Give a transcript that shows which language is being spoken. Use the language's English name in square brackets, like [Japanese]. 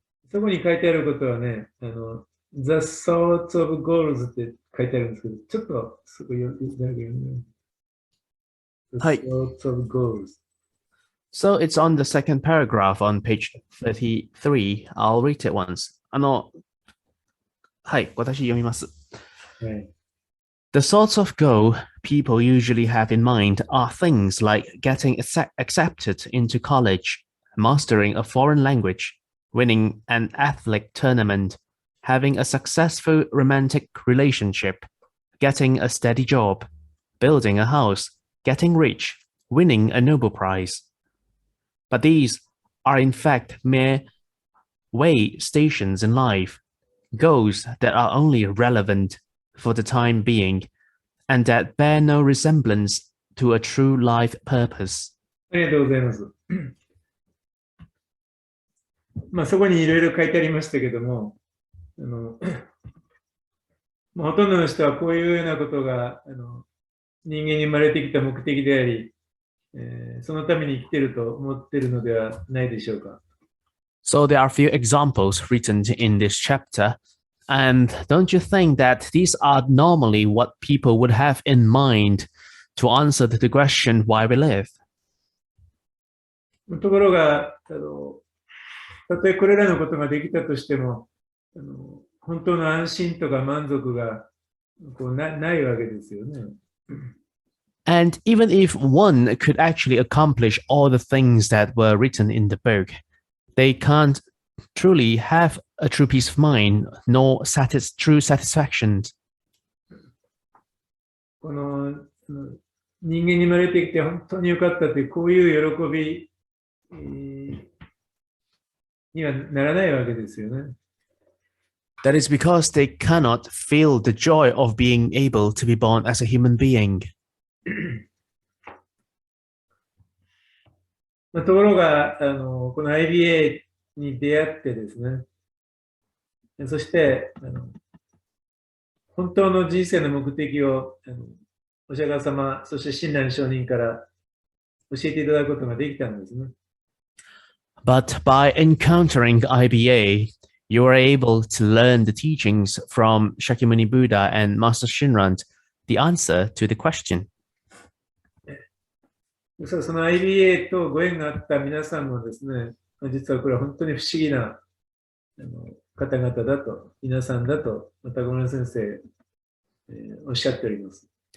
[Japanese] そこに書いてあることはね、The Thoughts of Goals って書いてあるんですけど、ちょっとそこ読んであげるね。 [English] The [Japanese] はい。 [English] Thoughts of Goals. So it's on the second paragraph on page 33. I'll read it once. [Japanese] はい、私読みます。はい。 [English] The sorts of goal people usually have in mind are things like getting accepted into college, mastering a foreign language, winning an athletic tournament, having a successful romantic relationship, getting a steady job, building a house, getting rich, winning a Nobel Prize. But these are in fact mere way stations in life, goals that are only relevant for the time being, and that bear no resemblance to a true life purpose. [Japanese] ありがとうございます。そこにいろいろ書いてありましたけども、ほとんどの人はこういうようなことが人間に生まれてきた目的であり、そのために生きていると思っているのではないでしょうか。 [English] So there are a few examples written in this chapter. And don't you think that these are normally what people would have in mind to answer the question why we live? [Japanese] ところが、たとえこれらのことができたとしても、本当の安心とか満足がないわけですよね。 [English] And even if one could actually accomplish all the things that were written in the book, they can't truly have a true peace of mind, nor true satisfaction. [Japanese] この人間に生まれてきて本当に良かったというこういう喜び、にはならないわけですよね。 [English] That is because they cannot feel the joy of being able to be born as a human being. [Japanese] ところがこの IBA に出会ってですね、そして本当の人生の目的をお釈迦様、そして親鸞上人から教えていただくことができたんですね。 [English] But by encountering IBA, you are able to learn the teachings from Shakyamuni Buddha and Master Shinran, the answer to the question. [Japanese] その IBA とご縁があった皆さんもですね、実はこれは本当に不思議な方々だと、皆さんだと、Takamura先生、おっしゃっております。